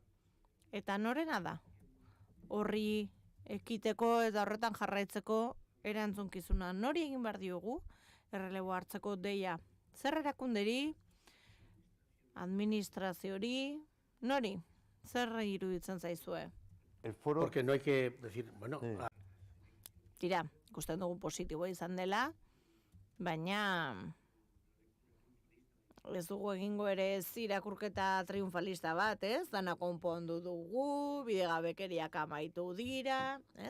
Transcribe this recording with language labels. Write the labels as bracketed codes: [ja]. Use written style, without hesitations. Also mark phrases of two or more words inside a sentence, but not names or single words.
[eu] Eta norena da? Horri ekiteko eta horretan jarraitzeko erantzunkizuna nori egin behar diogu, errelebo hartzeko deia. Zer erakunderi, administraziori, nori? Zer iruditzen zaizue? [es] Porque no hay que decir, [eu] Tira, ikusten dugu positiboa izan dela, baina ez dugu egingo ere irakurketa triunfalista bat, ez? Dana konpondu dugu, bidegabekeriak amaitu dira, ez?